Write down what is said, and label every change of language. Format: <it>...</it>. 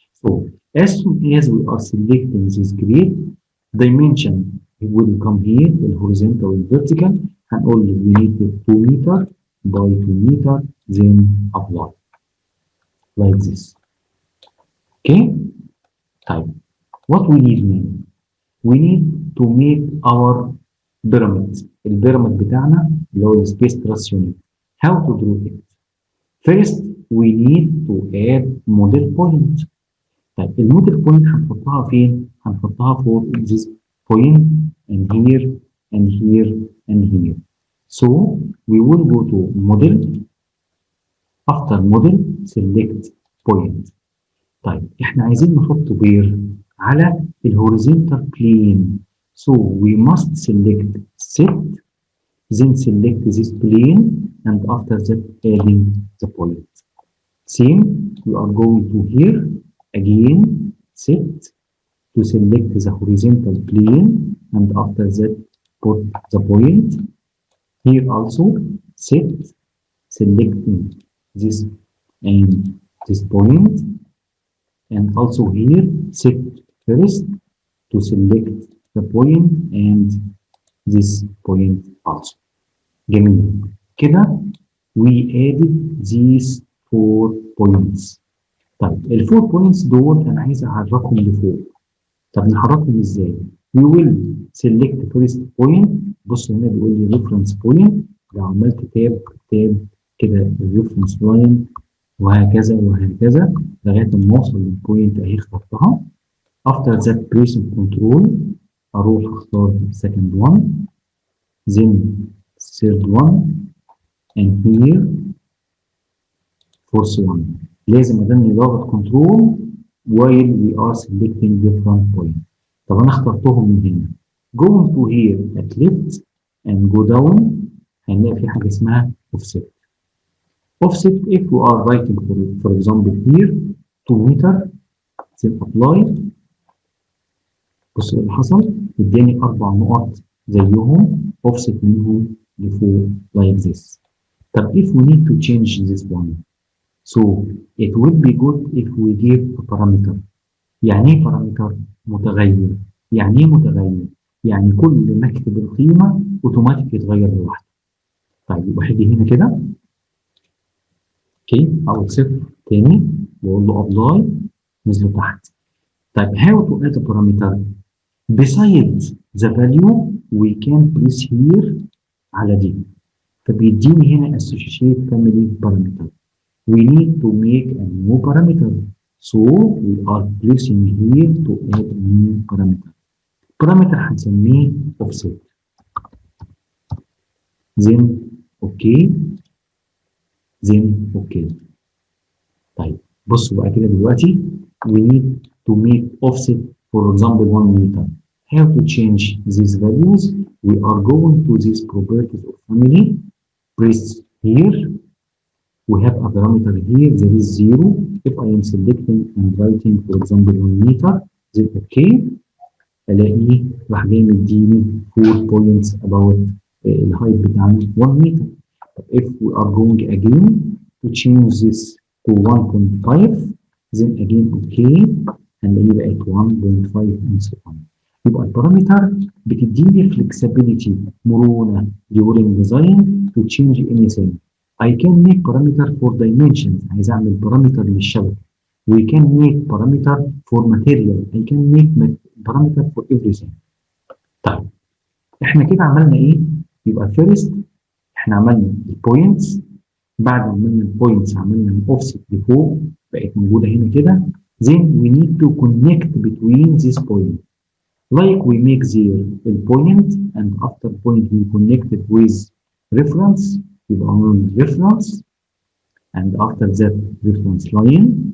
<en>So as soon as we are selecting this grid dimension will come here the horizontal and vertical</en> <ar>هنقول</ar> <en>we need 2 meter by 2 meter then apply like this. Okay.</en> <ar>طيب</ar> <en>what we need now? We need to make our pyramid.</en> <ar>البيراميد بتاعنا اللي هو السبيس تراس يونت.</ar> <en>How to draw it? First we need to add model point.</en> <ar>طيب الموديل بوينت هنحطها فين؟ هنحطها</ar> <en>for this point, and here, and here, and here. So we will go to model. After model select point.</en> <ar>طيب احنا عايزين نحط وير على الهوريزونتال بلين.</ar> <en>So we must select set, then select this plane, and after that adding the point. Same, we are going to here again set to select the horizontal plane, and after that put the point. Here also set, selecting this and this point, and also here set first to select the point and this point also.</en> <ar>جميل كده</ar> <en>we added these 4 points.</en> <ar>طيب ال 4 points دول انا عايز احركهم لفوق. طب نحركهم ازاي؟</ar> <en>we will select first point.</en> <ar>بص هنا بيقول لي reference point. لو عملت تاب كده الريفرنس لاين وهكذا وهكذا لغايه ما اوصل للبوينت اهي اخترتها.</ar> <en>after that pressing control</en> <ar>اروح اختار</ar> <en>second one, then third one, and here fourth one.</en> <ar>لازم اداني ضغط كنترول</ar> <en>while we are selecting different point.</en> <ar>طب انا اخترتهم من هنا.</ar> <en>going to here at left and go down</en> <ar>هنلاقي في حاجه اسمها</ar> <en>offset. offset if we are writing for example here 2 meter, then apply.</en> <ar>بص اللي حصل اداني 4 نقط زيهم offset منهم لفوق</ar> <en>like this. طب if we need to change this one, so it would be good if we give a parameter.</en> <ar>يعني ايه parameter؟ متغير. يعني ايه متغير؟ يعني كل ما اكتب القيمه اوتوماتيك يتغير لوحده. طيب يبقى هاجي هنا كده اوكي او صفر تاني واقول له ابلاي نزل تحت. طيب</ar> <en>how to add a parameter؟ besides the value we can place here</en> <ar>على دي. فبيديني هنا</ar> <en>associate family parameter. We need to make a new parameter. So we are placing here to add a new parameter.</en> <ar>parameter هنسميه offset.</ar> <en>then okay, then okay.</en> <ar>طيب بصوا بقى كده دلوقتي</ar> <en>we need to make offset for example 1 meter. How to change these values? We are going to these properties of family. Press here. We have a parameter here. There is 0. If I am selecting and writing for example 1 meter, then okay.</en> <ar>الاقيه راح جاي مديني</ar> <en>4 points about</en> <ar>الهايت بتاعنا</ar> <en>1 meter. If we are going again to change this to 1.5, then again okay</en> <ar>هنلاقيه بقت</ar> <en>1.5 and so on.</en> <ar>يبقى البارامتر بتديني</ar> <en>flexibility</en> <ar>مرونة</ar> <en>during design to change anything. I can make parameter for dimensions.</en> <ar>عايز اعمل بارامتر للشبكة.</ar> <en>We can make parameter for material. I can make parameter for everything.</en> <ar>طيب احنا كده عملنا ايه؟ يبقى first احنا عملنا البوينتس. بعد ما عملنا البوينتس عملنا الاوفست لفوق بقت موجوده هنا كده.</ar> <en>then we need to connect between these points like we make there the point and after point we connect it with reference.</en> <ar>يبقى عملنا</ar> <en>reference and after that reference line.</en>